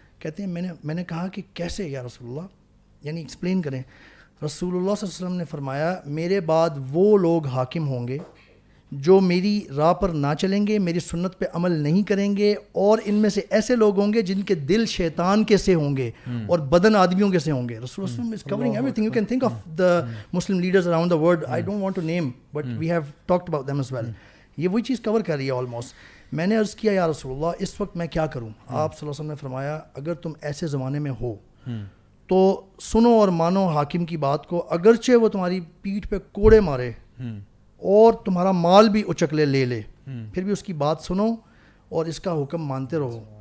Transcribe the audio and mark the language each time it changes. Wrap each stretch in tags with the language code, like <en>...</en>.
<ur>کہتے ہیں میں نے کہا کہ کیسے یا رسول اللہ, یعنی ایکسپلین کریں. رسول اللہ صلی اللہ علیہ وسلم نے فرمایا میرے بعد وہ لوگ حاکم ہوں گے جو میری راہ پر نہ چلیں گے, میری سنت پہ عمل نہیں کریں گے, اور ان میں سے ایسے لوگ ہوں گے جن کے دل شیطان کے سے ہوں گے اور بدن آدمیوں کے سے ہوں گے.</ur> <en>رسول اللہ صلی اللہ علیہ وسلم is covering everything. You can think of the Muslim leaders around the world. I don't want to name, but we have talked about them as well.</en> <ur>یہ وہی چیز کور کر رہی ہے آلموسٹ. میں نے عرض کیا یا رسول اللہ اس وقت میں کیا کروں؟ آپ صلی اللہ علیہ وسلم نے فرمایا اگر تم ایسے زمانے میں ہو تو سنو اور مانو حاکم کی بات کو, اگرچہ وہ تمہاری پیٹھ پہ کوڑے مارے اور تمہارا مال بھی اچک لے لے, پھر بھی اس کی بات سنو اور اس کا حکم مانتے رہو.</ur>